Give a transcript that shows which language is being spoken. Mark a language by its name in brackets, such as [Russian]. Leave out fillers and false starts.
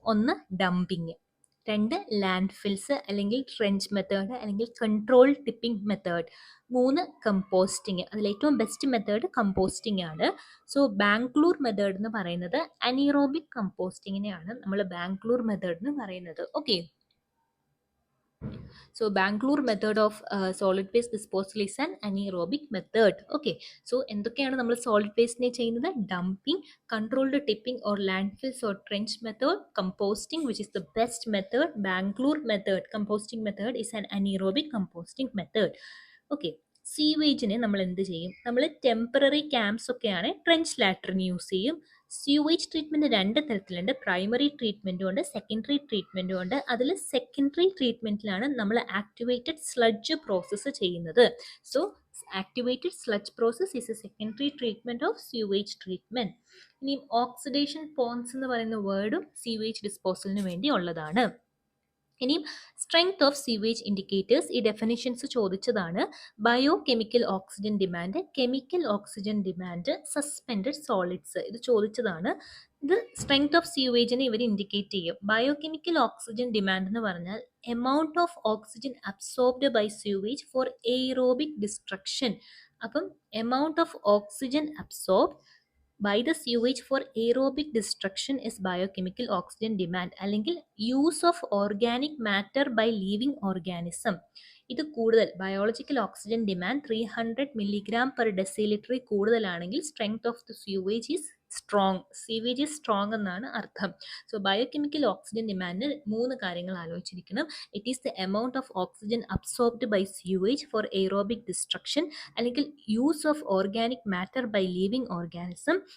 [Malayalam] 1 dumping, 2 land fils അല്ലെങ്കിൽ trench method അല്ലെങ്കിൽ control tipping method, 3 composting. അതിൽ ഏറ്റവും ബെസ്റ്റ് മെത്തേഡ് കമ്പോസ്റ്റിംഗ് ആണ്. സോ ബാംഗ്ലൂർ മെത്തേഡ് എന്ന് പറയുന്നത് അനീറോബിക് കമ്പോസ്റ്റിങ്ങിനെയാണ് നമ്മൾ ബാംഗ്ലൂർ മെത്തേഡ് എന്ന് പറയുന്നത്. Okay. [English] So Bangalore method of solid waste disposal is an anaerobic method. Okay. [Malayalam] So എന്തൊക്കെയാണ് നമ്മൾ സോളിഡ് വേസ്റ്റിനെ ചെയ്യുന്നത്? Dumping, controlled tipping or ലാൻഡ്ഫിൽസ് or trench method, composting [English] which is the best method. Bangalore method, composting method is an anaerobic composting method. [Malayalam] Okay. സീവേജിനെ നമ്മൾ എന്ത് ചെയ്യും? നമ്മൾ temporary camps ഒക്കെയാണ് trench ലാട്രിന് use ചെയ്യും. Sewage treatment 2 തരത്തിലുണ്ട്. പ്രൈമറി ട്രീറ്റ്മെൻറ്റും ഉണ്ട്, secondary ട്രീറ്റ്മെൻറ്റും ഉണ്ട്. അതിൽ സെക്കൻഡറി ട്രീറ്റ്മെൻറ്റിലാണ് നമ്മൾ ആക്ടിവേറ്റഡ് സ്ലഡ്ജ് പ്രോസസ്സ് ചെയ്യുന്നത്. [English] So activated sludge process is a secondary treatment of sewage treatment. [Malayalam] ഇനി ഓക്സിഡേഷൻ പോൺസ് എന്ന് പറയുന്ന വേർഡും സ്യൂവേജ് ഡിസ്പോസലിന് വേണ്ടി ഉള്ളതാണ്. ഇനിയും സ്ട്രെങ്ത് ഓഫ് സീവേജ് ഇൻഡിക്കേറ്റേഴ്സ് ഈ ഡെഫിനിഷൻസ് ചോദിച്ചതാണ്. Bio chemical oxygen demand, chemical oxygen demand, suspended solids, ഇത് ചോദിച്ചതാണ്. ഇത് സ്ട്രെങ്ത് ഓഫ് സീവേജിനെ ഇവർ ഇൻഡിക്കേറ്റ് ചെയ്യും. ബയോ കെമിക്കൽ ഓക്സിജൻ ഡിമാൻഡ് എന്ന് പറഞ്ഞാൽ [English] Amount of oxygen absorbed by sewage for aerobic destruction. അപ്പം amount of oxygen absorb by the sewage for aerobic destruction is biochemical oxygen demand, അല്ലെങ്കിൽ use of organic matter by living organism. [Malayalam] ഇത് കൂടുതൽ biological oxygen demand 300 milligram per ഡെസിലിറ്ററിൽ കൂടുതലാണെങ്കിൽ [English] Strength of the sewage is strong. [Malayalam] Sewage is strong എന്നാണ് അർത്ഥം. So biochemical oxygen demand 3 കാര്യങ്ങൾ ആലോചിച്ചിരിക്കണം. [English] It is the amount of oxygen absorbed by sewage for aerobic destruction, അല്ലെങ്കിൽ use of organic matter by living organism.